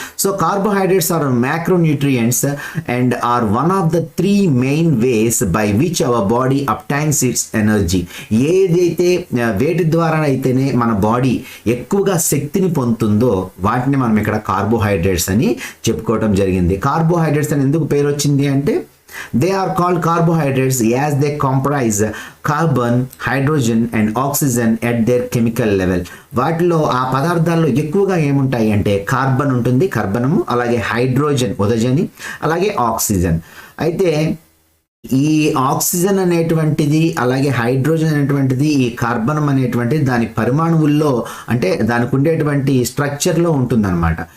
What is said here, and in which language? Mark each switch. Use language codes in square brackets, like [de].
[en] So carbohydrates are macronutrients and are one of the 3 main ways by which our body obtains its energy. Energy. [te] ఏదైతే వేటి ద్వారా అయితేనే మన body ఎక్కువగా శక్తిని పొందుతుందో వాటిని మనం ఇక్కడ కార్బోహైడ్రేట్స్ అని చెప్పుకోవడం జరిగింది. కార్బోహైడ్రేట్స్ అని ఎందుకు పేరు వచ్చింది అంటే [en] they are called carbohydrates as they comprise carbon, hydrogen and oxygen at their chemical level. [te] వాటిలో ఆ పదార్థాల్లో ఎక్కువగా ఏముంటాయి అంటే కార్బన్ ఉంటుంది, కర్బనము, అలాగే హైడ్రోజన్ ఉదజని, అలాగే ఆక్సిజన్. అయితే ఈ ఆక్సిజన్ అనేటువంటిది అలాగే హైడ్రోజన్ అనేటువంటిది ఈ కార్బనం అనేటువంటిది దాని పరిమాణువుల్లో అంటే దానికి ఉండేటువంటి స్ట్రక్చర్లో ఉంటుందన్నమాట.